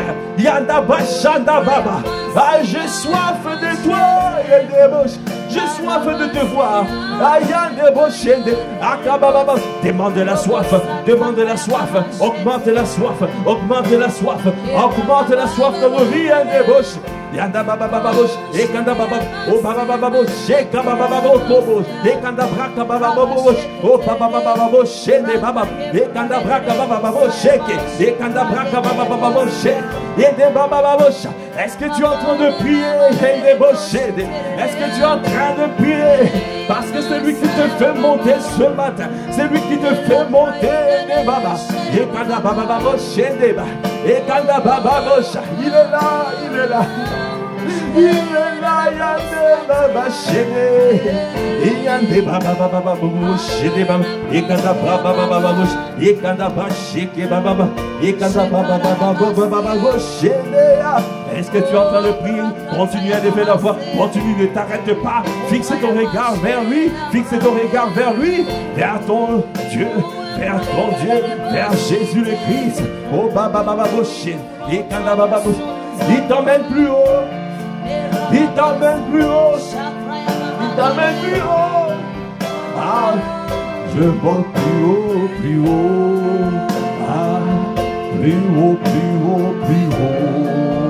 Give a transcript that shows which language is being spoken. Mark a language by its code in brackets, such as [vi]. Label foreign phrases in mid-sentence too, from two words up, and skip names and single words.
[fr] Yandaba Shandababa. J'ai soif de toi. J'ai soif de te voir. Demande la soif. Demande la soif. Augmente la soif. Augmente la soif. Augmente la soif dans nos vies. Yanda baba baba bosh, ekanda baba, oh baba baba bosh, sheka baba baba bosh, ekanda braka baba baba bosh, oh baba baba bosh, shende baba, ekanda braka baba baba bosh, sheke, ekanda braka baba baba bosh, shende baba baba bosh. Est-ce que tu es en train de prier? Est-ce que tu es en train de prier? Parce que c'est lui qui te fait monter ce matin. C'est lui qui te fait monter. Il est là, il est là. Il est là, yande baba chéné. Yande baba baba baba chéné baba. Yekanda baba baba baba. Yekanda baba chéké baba. Yekanda baba baba baba chéné. Est-ce que tu es en train de prier? Continue à lever la voix. Continue, ne t'arrête pas. Fixe ton regard vers lui. Fixe ton regard vers lui. Vers ton Dieu. Vers ton Dieu. Vers Jésus le Christ. Oh baba baba chéné. Yekanda baba baba. Il t'emmène plus haut. Il t'emmène plus haut. Il t'emmène plus haut. Ah, je monte plus haut, plus haut. Ah, plus haut, plus haut, plus haut.